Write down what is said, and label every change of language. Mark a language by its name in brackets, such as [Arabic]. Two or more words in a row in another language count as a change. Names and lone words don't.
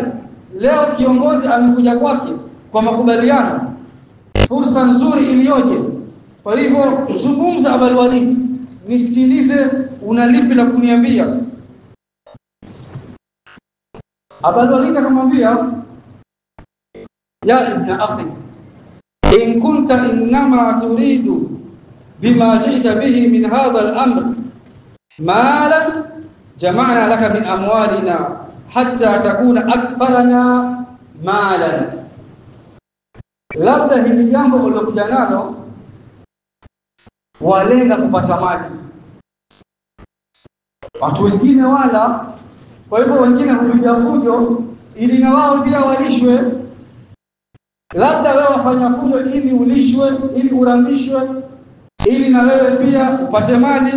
[Swahili] Leo kiongozi amekuja kwake kwa makubaliano, fursa nzuri iliyoje. Kwa hivyo zungumza Abul Walid, nisikilize, una lipi la kuniambia? Abul Walid akamwambia, [Arabic] يا ابن أخي، إن كنت إنما تريد بما جئت به من هذا الأمر مالا جمعنا لك من أموالنا حتى تكون أكثرنا مالا. [Swahili] Labda hili jambo ulilokuja nalo walenga kupata mali, watu wengine wala. Kwa hivyo wengine hupiga fujo ili na wao pia walishwe. Labda wewe wafanya fujo ili ulishwe, ili urambishwe, ili na wewe pia upate mali.